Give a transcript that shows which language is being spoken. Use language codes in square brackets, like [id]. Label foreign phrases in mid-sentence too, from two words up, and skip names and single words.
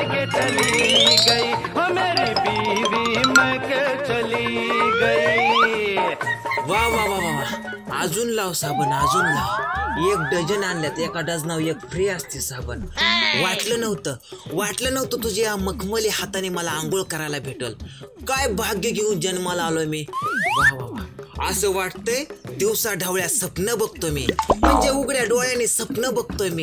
[hi] चली गई, ओ मेरी बीवी मैके चली गई। [mr] वा वा वा वा, अजून लाव साबण, अजून लाव. 1 डझन आणल्यात, एका डझनावर 1 फ्री असते साबण. वाटलं नव्हतं तुझ्या मखमली हाताने मला आंघोळ करायला भेटल. काय भाग्य घेऊन जन्माला आलोय मी. वा वा वा, असं वाटतंय दिवसा ढवळ्या स्वप्न बघतो मी, म्हणजे उघड्या डोळ्याने स्वप्न बघतोय मी.